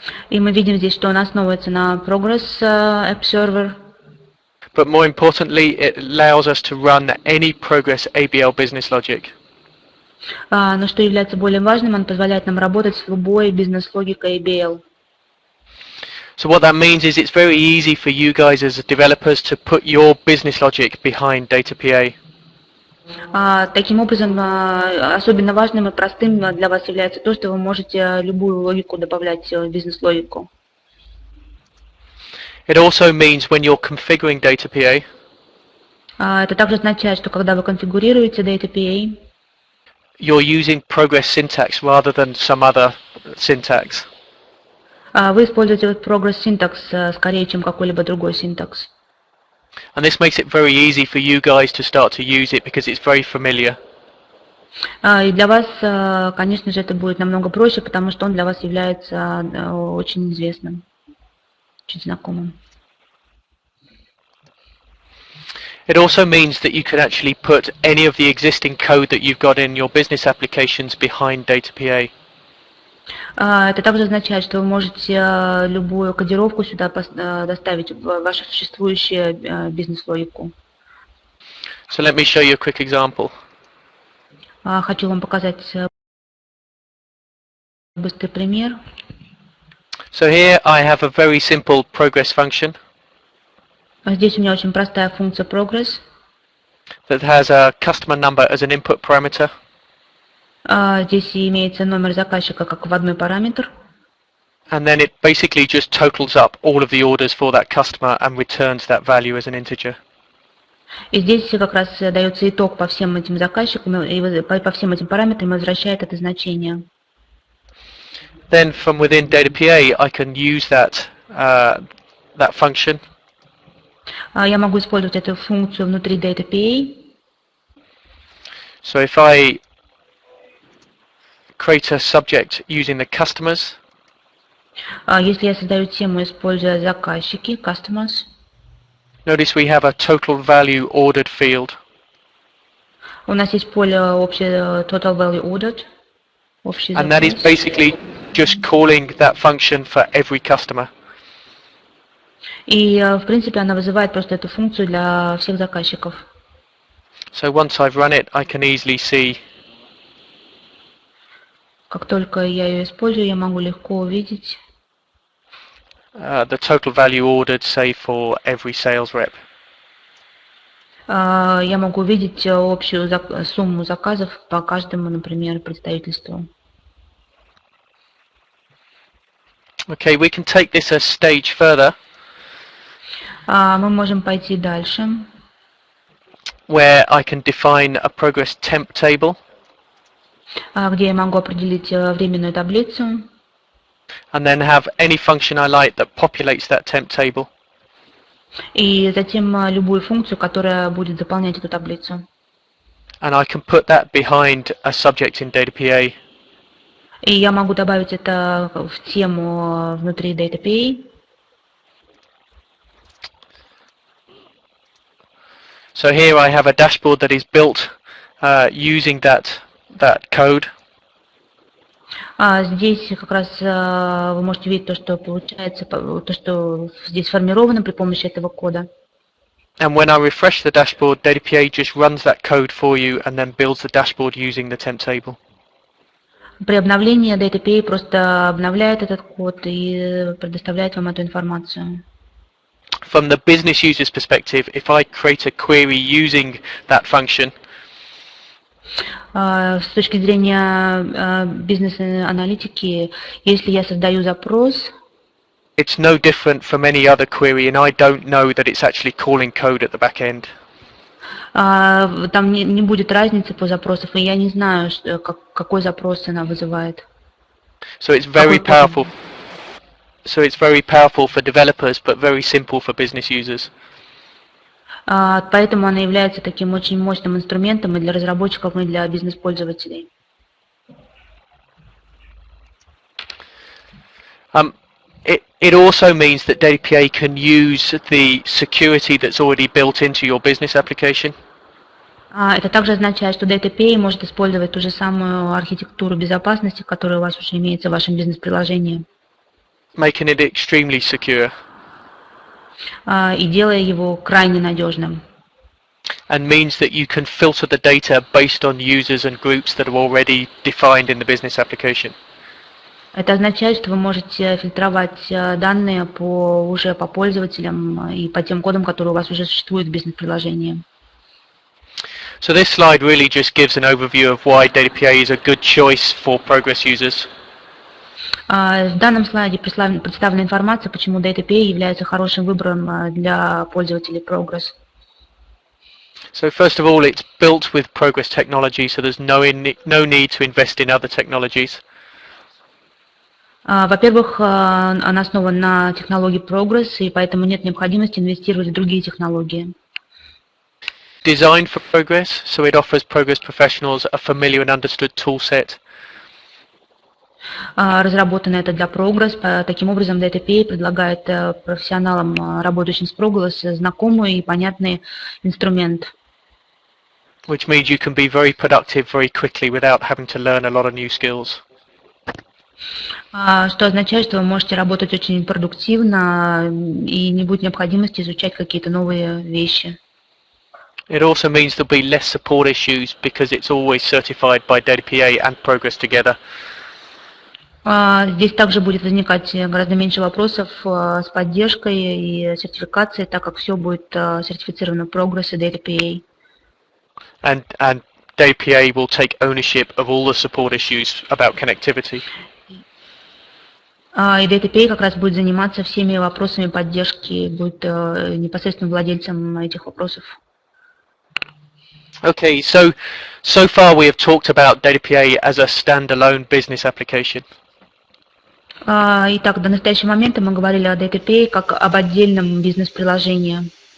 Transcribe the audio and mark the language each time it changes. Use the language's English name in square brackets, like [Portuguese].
[Russian] И мы видим здесь, что он основывается на Progress App Server. [English] But more importantly, it allows us to run any Progress ABL business logic. [Russian] Но что является более важным, он позволяет нам работать с любой бизнес-логикой ABL. [English] So what that means is it's very easy for you guys as developers to put your business logic behind DataPA. [Russian] Таким образом, особенно важным и простым для вас является то, что вы можете любую логику добавлять в бизнес-логику. [English] It also means when you're configuring DataPA, [Russian] это также означает, что когда вы конфигурируете DataPA, [English] you're using Progress syntax rather than some other syntax. [Russian] Вы используете Progress syntax скорее, чем какой-либо другой синтакс. [English] And this makes it very easy for you guys to start to use it because it's very familiar. [Russian] И для вас, конечно же, это будет намного проще, потому что он для вас является очень известным, очень знакомым. [English] It also means that you can actually put any of the existing code that you've got in your business applications behind DataPA. [Russian] Это также означает, что вы можете любую кодировку сюда доставить в вашу существующую бизнес-логику. [English] So let me show you a quick example. [Russian] Хочу вам показать быстрый пример. [English] So here I have a very simple progress function [Russian] Здесь у меня очень простая функция progress. [English] that has a customer number as an input parameter. [Russian] Здесь имеется номер заказчика как вводной параметр. [English] And then it basically just totals up all of the orders for that customer and returns that value as an integer. [Russian] И здесь как раз дается итог по всем этим заказчикам, и по всем этим параметрам возвращает это значение. [English] Then from within DataPA I can use that function. [Russian] Я могу использовать эту функцию внутри DataPA. [English] So if I create a subject using the customers, [Russian] Если я создаю тему, используя заказчики, customers, [English] notice we have a total value ordered field. [Russian] у нас есть поле общее [English] total value ordered, [Russian] общий [English] And that is [Russian] запрос. [English] basically just calling that function for every customer. [Russian] И в принципе она вызывает просто эту функцию для всех заказчиков. [English] So once I've run it, I can easily see [Russian] Как только я ее использую, я могу легко увидеть [English] the total value ordered, say, for every sales rep. [Russian] я могу увидеть общую сумму заказов по каждому, например, представительству. [English] Okay, we can take this a stage further, [Russian] Мы можем пойти дальше, [English] where I can define a progress temp table, [Russian] где я могу определить временную таблицу, [English] and then have any function I like that populates that temp table. [Russian] и затем любую функцию, которая будет заполнять эту таблицу. [English] And I can put that behind a subject in DataPA. [Russian] И я могу добавить это в тему внутри DataPA. [English] So here I have a dashboard that is built using that code. [Russian] Здесь как раз вы можете видеть то, что получается, то, что здесь сформировано при помощи этого кода. [English] And when I refresh the dashboard, DataPA just runs that code for you and then builds the dashboard using the temp table. [Russian] При обновлении DataPA просто обновляет этот код и предоставляет вам эту информацию. [English] From the business user's perspective, if I create a query using that function, [Russian] С точки зрения бизнес-аналитики, если я создаю запрос, [English] it's no different from any other query, and I don't know that it's actually calling code at the back end. [Russian] там не будет разницы по запросам, и я не знаю, какой запрос она вызывает. [English] So it's very powerful. So it's very powerful for developers, but very simple for business users. [Russian] Поэтому она является таким очень мощным инструментом и для разработчиков, и для бизнес-пользователей. [English] It also means that DataPA can use the security that's already built into your business application. [Russian] Это также означает, что DataPA может использовать ту же самую архитектуру безопасности, которая у вас уже имеется в вашем бизнес-приложении, [English] Making it extremely secure. [Russian] И делая его крайне надежным. [English] And means that you can filter the data based on users and groups that are already defined in the business application. [Russian] Это означает, что вы можете фильтровать данные уже по пользователям и по тем кодам, которые у вас уже существуют в бизнес-приложении. [English] So this slide really just gives an overview of why DataPA is a good choice for progress users. [Russian] В данном слайде представлена информация, почему DataPA является хорошим выбором для пользователей Progress. [English] So first of all, it's built with Progress technology, so there's no need to invest in other technologies. [Russian] Во-первых, она основана на технологии Progress, и поэтому нет необходимости инвестировать в другие технологии. [English] Designed for Progress, so it offers Progress professionals a familiar and understood tool set. [Russian] Разработано это для Progress. Таким образом, DataPA предлагает профессионалам, работающим с Progress, знакомый и понятный инструмент. [English] Which means you can be very productive very quickly without having to learn a lot of new skills. [Russian] Что означает, что вы можете работать очень продуктивно и не будет необходимости изучать какие-то новые вещи. [English] It also means there'll be less support issues because it's always certified by DataPA and Progress together. [Russian] Здесь также будет возникать гораздо меньше вопросов с поддержкой и сертификацией, так как все будет сертифицировано Progress и DataPA. [English] And DataPA will take ownership of all the support issues about connectivity. [Russian] И DataPA как раз будет заниматься всеми вопросами поддержки, будет непосредственно владельцем этих вопросов. [English] Okay, so far we have talked about DataPA as a standalone business application. [Russian] Итак, до настоящего момента мы говорили о DataPA как об отдельном бизнес-приложении.